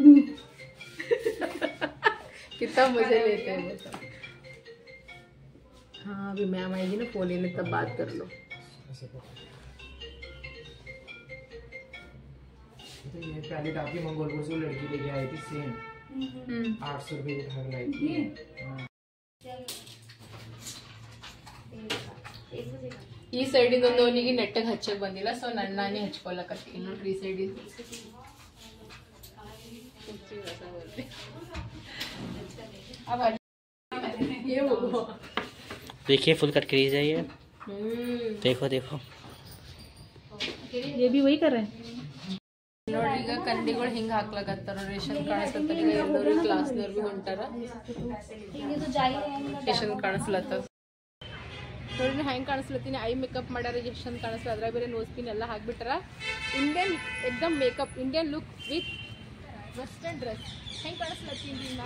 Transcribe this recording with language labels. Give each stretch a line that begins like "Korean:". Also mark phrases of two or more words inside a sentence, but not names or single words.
Hindi: कितना मजे लेते हैं बताओ हाँ अभी मैम आएगी ना फोन लेने तब बात कर लो तो ये पहले काफी मंगोलपुर से लड़की लेके आई थी सेम 800 रुपये उठा के लाई थी
Kannada: ಈ ಸೈಡಿಂದ ಒಂದು ಅವನಿಗೆ ನೆಟ್ಟಗೆ ಹಚ್ಚಕ್ ಬಂದಿಲ್ಲ ಸೊ ನಾನೇ ಹಚ್ಕೊಳಕತ್ತೀನಿ ನೋಡ್ರಿ ಈ ಸೈಡಿಂದ
Hindi: देखिए
English: full cut crease
Hindi: है ये देखो देखो ये भी वही कर रहे हैं
Kannada: ನೋಡ್ರಿ ಈಗ ಕಂಡಿಗಳು ಹಿಂಗ ಹಾಕ್ಲಕತ್ತಾರ ರೇಷನ್ ಕಾಣಿಸ್ಲತ್ತಾರ ಈಗ ಎಲ್ಲರೂ ಕ್ಲಾಸ್ದವ್ರು ಬಿ ಹೊಂಟಾರ ರೇಷನ್ ಕಾಣಿಸ್ಲತ್ತ ನೋಡ್ರಿ ಹೆಂಗ್ ಕಾಣಿಸ್ಲತ್ತೀನಿ
English: eye makeup
Kannada: ಮಾಡ್ಯಾರ ಎಷ್ಟು ಚಂದ ಕಾಣಿಸ್ಲ ಅದ್ರಾಗ ಬೇರೆ
English: nose pin
Kannada: ಎಲ್ಲ ಹಾಕ್ಬಿಟ್ಟಾರ ಇಂಡಿಯನ್ ಎಕ್ದಮ್
English: makeup Indian look with western dress
Kannada: ಹೆಂಗ್ ಕಾಣಿಸ್ಲತ್ತೀನಿ